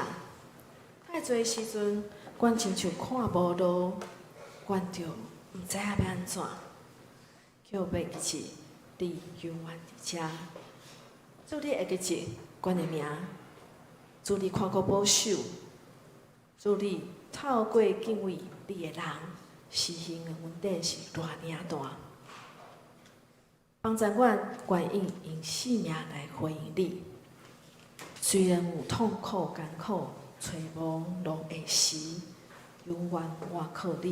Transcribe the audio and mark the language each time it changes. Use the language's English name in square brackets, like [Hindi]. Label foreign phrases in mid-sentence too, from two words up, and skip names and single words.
[Min Nan Chinese] 太侪时阵，阮亲像看无路，阮就毋知影要安怎，叫要记起你永远伫遮。主你会记起阮的名，主你看顾保守，主你透过敬畏你的人，施行的恩典是偌尔大。帮助阮愿意用生命来回应你，虽然有痛苦艰苦、找无路的时，永远倚靠你。